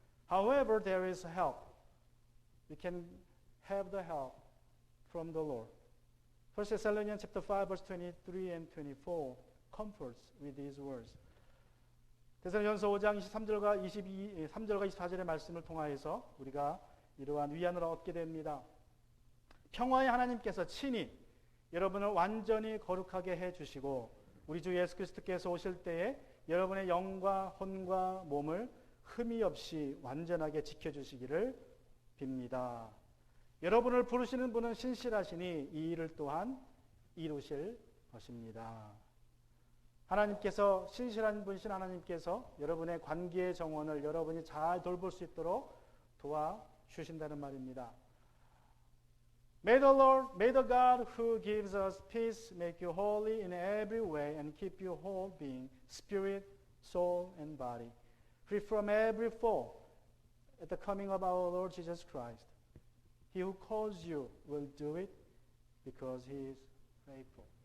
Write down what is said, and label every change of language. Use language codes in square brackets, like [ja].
[en] However, there is help. You can have the help from the Lord. 1 Thessalonians chapter 5, verse 23 and 24 comforts with these words. [ko] 데살로니가전서 5장 23절과 3절과 24절의 말씀을 통하여서 우리가 이러한 위안을 얻게 됩니다. 평화의 하나님께서 친히 여러분을 완전히 거룩하게 해주시고 우리 주 예수 그리스도께서 오실 때에 여러분의 영과 혼과 몸을 흠이 없이 완전하게 지켜주시기를 빕니다. 여러분을 부르시는 분은 신실하시니 이 일을 또한 이루실 것입니다. 하나님께서 신실한 분이신 하나님께서 여러분의 관계의 정원을 여러분이 잘 돌볼 수 있도록 도와주신다는 말입니다. [en] May the Lord, may the God who gives us peace make you holy in every way and keep you whole being, spirit, soul, and body, free from every fault at the coming of our Lord Jesus Christ. He who calls you will do it because he is faithful.